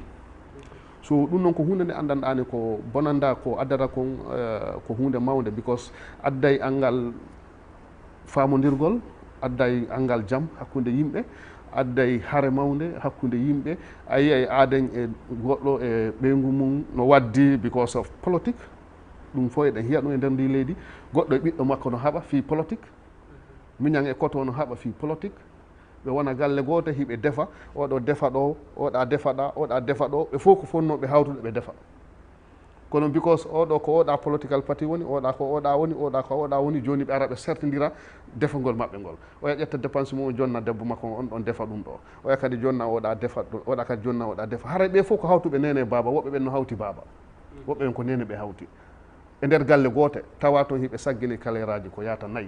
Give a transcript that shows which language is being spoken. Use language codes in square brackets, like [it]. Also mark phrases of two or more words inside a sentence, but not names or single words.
[ff] So ɗum noon ko hunde nde andanɗani ko bonanda ko addata kon ko hunde mawde, because adday angal famodirgol, adday angal jaam hakkunde yimɓe, adday hare mawde hakkunde yimɓe. A yiya e aaden e goɗɗo e ɓeygu mum no waddi [en] because of [ff] politique, ɗum fof eɗen hiya ɗum e nder ndi leydi. Goɗɗo e ɓiɗɗo makko no haɓa fi politique, miñan e koto no haɓa fi politique. ɓe wona galle goto hiɓe defa, oɗo defa ɗo, oɗa defa ɗa, oɗa defa ɗo, ɓe fof ko fonnoɓe hawtude ɓe defa. Kono because oɗo ko oɗa [en] political party [ff] woni, oɗa ko oɗa woni, oɗa ko oɗa woni, joni ɓe ara ɓe sertidira defagol maɓɓe ngol. Oya ƴetta dépense mum o jonna debbo makko on ɗon defa ɗum ɗo, oya kadi jonna oɗa defa ɗum, oɗa kadi jonna oɗa defa. Haray ɓe fof ko hawtuɓe nene baba, woɓɓe ɓen no hawti baba, woɓɓe ɓen ko nene ɓe hawti e nder galle gote, tawa toon hiɓe saggini kaleraji ko yata nayyi.